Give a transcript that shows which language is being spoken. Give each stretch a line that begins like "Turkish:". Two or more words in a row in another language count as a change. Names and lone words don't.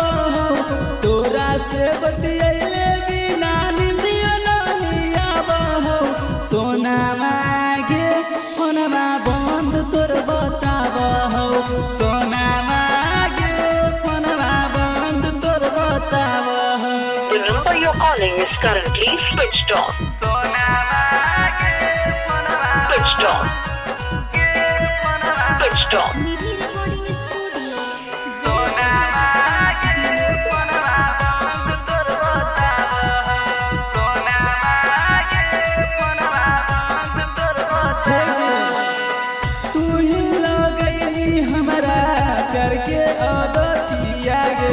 Maithili: तोरा से बतियैले बिना निंदियो नहीं आव। सोना मागे फोनमा बंद तोर बताव। सोना मागे फोनमा बंद तोर बताव।
English: The number you're calling is currently switched off.
Maithili: सोना मागे फोनमा
English: Switched off. Switched off.
Maithili: निधि रिकॉर्डिंग स्टूडियो। सोना मागे फोनमा बंद तोर बताव। सोना मागे फोनमा बंद तोर बताव। तू ही लगैनी हमरा करके अदतिया गे।